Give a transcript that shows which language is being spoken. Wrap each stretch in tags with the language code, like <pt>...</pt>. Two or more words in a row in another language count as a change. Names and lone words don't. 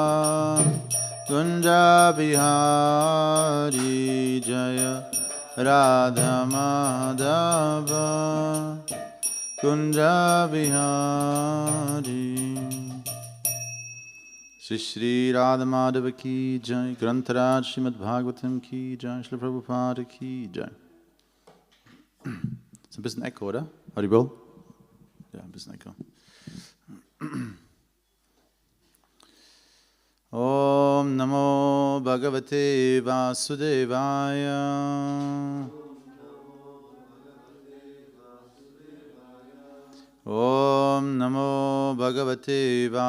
<sa>Kunja Bihari Jaya Radha Madhava Kunja Bihari Shri Radha Madhava ki jai, Grantaraj Śrīmad-Bhāgavatam ki jai, Śrīla Prabhupada ki jai.</sa> <de>Ist ein bisschen Echo, oder? Haribol? Ja, ein bisschen Echo.</de> <sa>Om Namo Bhagavate Vasudevaya Om Namo Bhagavate</sa>